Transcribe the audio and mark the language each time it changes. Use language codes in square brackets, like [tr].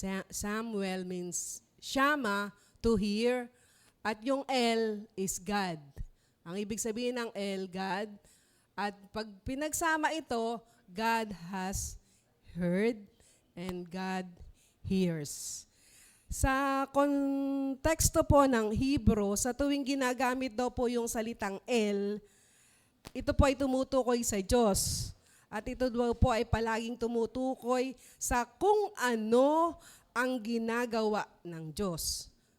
[en] Samuel means Shama, to hear, at yung El is God. [tl] Ang ibig sabihin ng El, God. At pag pinagsama ito, [en] God has heard and God hears. [tl] Sa konteksto po ng Hebrew, sa tuwing ginagamit daw po yung salitang El, ito po ay tumutukoy sa Diyos. At ito daw po ay palaging tumutukoy sa kung ano ang ginagawa ng Diyos.